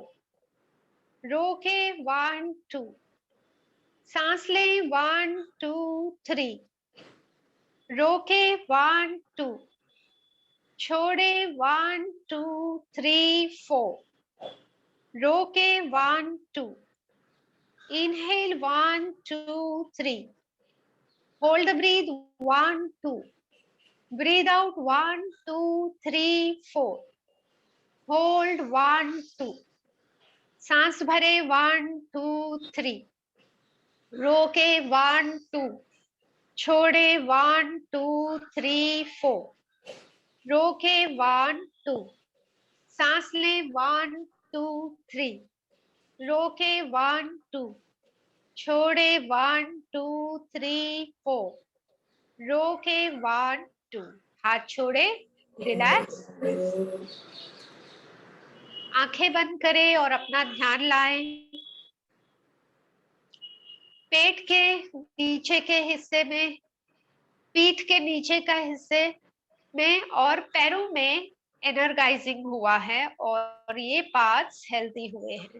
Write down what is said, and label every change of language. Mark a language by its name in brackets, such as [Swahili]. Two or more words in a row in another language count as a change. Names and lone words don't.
[Hindi] रोके, 1 2 सांस ले, 1 2 3 रोके, 1 2 छोड़े, 1 2 3 4 रोके, 1 [English] 2 inhale, 1 2 3 hold the breath, 1 2 breathe out, 1 [Hindi] 2 3 4 hold, 1 2 सांस भरे, 1 2 3 रोके, 1 2 छोड़े, 1 2 3 4 रोके, 1 2 सांस ले, 1 2 3 रोके, 1 2 छोड़े, 1 2 3 4 रोके, 1 2 हाथ छोड़े, रिलैक्स, आंखें बंद करें और अपना ध्यान लाएं पेट के नीचे के हिस्से में, पीठ के नीचे का हिस्से में और पैरों में एनर्गाइजिंग हुआ है, और ये [English] parts healthy [Hindi] हुए हैं।